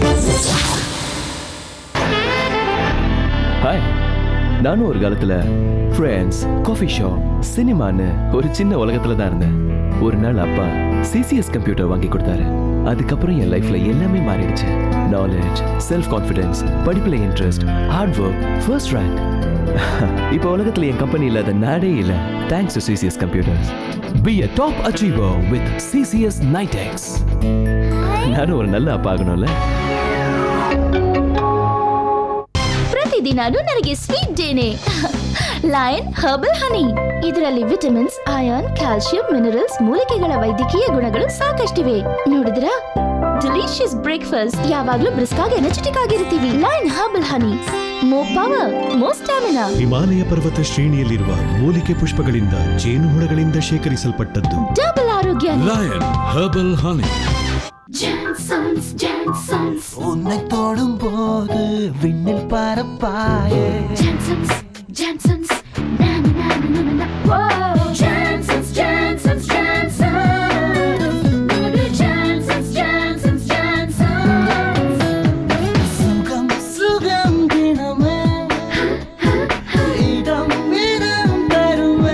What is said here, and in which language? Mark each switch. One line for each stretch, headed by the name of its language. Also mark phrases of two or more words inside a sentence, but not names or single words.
Tamil: ஹாய், நானும் ஒரு காலத்துல ஃப்ரெண்ட்ஸ்,
English: coffee shop,
Tamil: சினிமான்னு ஒரு சின்ன உலகத்துல தான் இருந்தேன். ஒரு நாள் அப்பா சிசிஎஸ் கம்ப்யூட்டர் வாங்கி கொடுத்தாரு. அதுக்கப்புறம் என் லைஃப்ல எல்லாமே மாறிடுச்சு. நாலேஜ், செல்ஃப் கான்ஃபிடன்ஸ், படிப்புல இன்ட்ரெஸ்ட், ஹார்ட் ஒர்க், ஃபர்ஸ்ட் ரேங்க். இப்போ உலகத்துல என் கம்பெனி இல்லாத நாடே இல்ல.
English: thanks to CCS Computers. Be a top achiever with CCS Nitex.
Tamil: நானும் ஒரு நல்ல அப்பா ஆகணும்ல.
Kannada: ಪ್ರತಿದಿನಾನು ನನಗೆ ಸ್ವೀಟ್ ಡೇನೆ. ಲಯನ್ ಹರ್ಬಲ್ ಹನಿ. ಇದರಲ್ಲಿ ವಿಟಮಿನ್ಸ್, ಐರನ್, ಕ್ಯಾಲ್ಸಿಯಂ, ಮಿನರಲ್ಸ್, ಮೂಲಿಕೆಗಳ ವೈದ್ಯಕೀಯ ಗುಣಗಳು ಸಾಕಷ್ಟಿವೆ. ನೋಡಿದ್ರಾ?
English: delicious breakfast.
Kannada: ಯಾವಾಗಲೂ ಬ್ರಿಸ್ಕ್ ಆಗಿ ಎನರ್ಜೆಟಿಕ್ ಆಗಿರ್ತೀವಿ. ಲಯನ್ ಹರ್ಬಲ್ ಹನಿ.
English: more power, more stamina.
Kannada: ಹಿಮಾಲಯ ಪರ್ವತ ಶ್ರೇಣಿಯಲ್ಲಿರುವ ಮೂಲಿಕೆ ಪುಷ್ಪಗಳಿಂದ, ಜೇನುಹುಳಗಳಿಂದ ಶೇಖರಿಸಲ್ಪಟ್ಟದ್ದು. ಡಬಲ್ ಆರೋಗ್ಯ. ಲಯನ್ ಹರ್ಬಲ್ ಹನಿ.
Tamil: Jansons, Jansons. உன்னை தொடும் போது விண்ணில் பறப்பாயே. Jansons, Jansons. Na na na na na na. Whoa. Jansons, Jansons, Jansons. Jansons, Jansons, Jansons. சுகம் சுகம் தினமே இடம் இடம் தருமே.